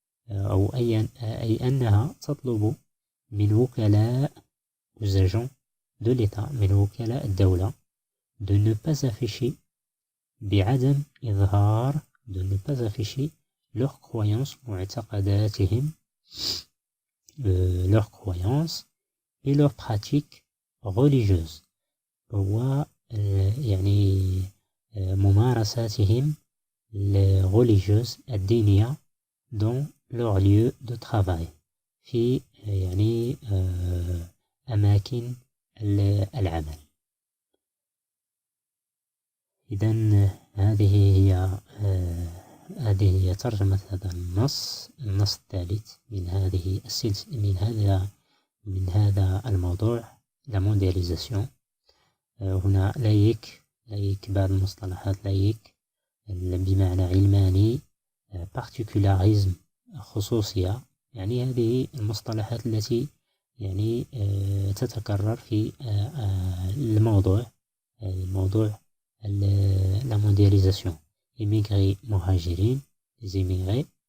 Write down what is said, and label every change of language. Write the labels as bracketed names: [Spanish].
[Arabic] أو أي أنها تطلب من وكلاء [French] aux agents de l'État، [Arabic] من وكلاء الدولة [French] de ne pas afficher [Arabic] بعدم إظهار [French] de ne pas afficher leurs croyances معتقداتهم leurs croyances et leurs pratiques religieuses [Arabic] هو يعني ممارساتهم [French] religieuses [Arabic] الدينية [French] dans leur lieu de travail [Arabic] في يعني أماكن العمل. إذن هذه هي ترجمة هذا النص الثالث من هذه السلسلة من هذا الموضوع la mondialisation. هنا لايك بعض المصطلحات لايك بمعنى علماني particularisme خصوصية يعني هذه المصطلحات التي يعني تتكرر في الموضوع la mondialisation immigrés مهاجرين les immigrés